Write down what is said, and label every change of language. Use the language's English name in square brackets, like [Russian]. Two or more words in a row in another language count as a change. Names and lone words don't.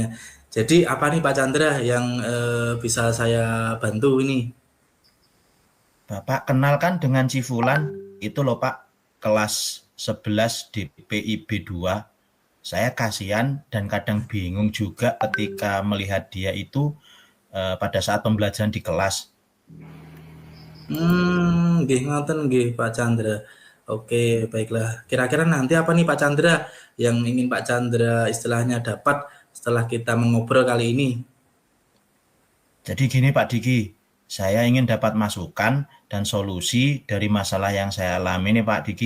[Indonesian] Jadi apa nih Pak Chandra yang bisa saya bantu ini? Bapak kenal kan dengan si Fulan? Itu loh Pak, kelas 11 DPIB 2. Saya kasihan dan kadang bingung juga ketika melihat dia itu pada saat pembelajaran di kelas. [Javanese] Nggih ngoten nggih Pak Chandra. [Indonesian] Oke, baiklah. Kira-kira nanti apa nih Pak Chandra yang ingin Pak Chandra istilahnya dapat setelah kita mengobrol kali ini? Jadi gini Pak Diki, saya ingin dapat masukan dan solusi dari masalah yang saya alami nih Pak Diki.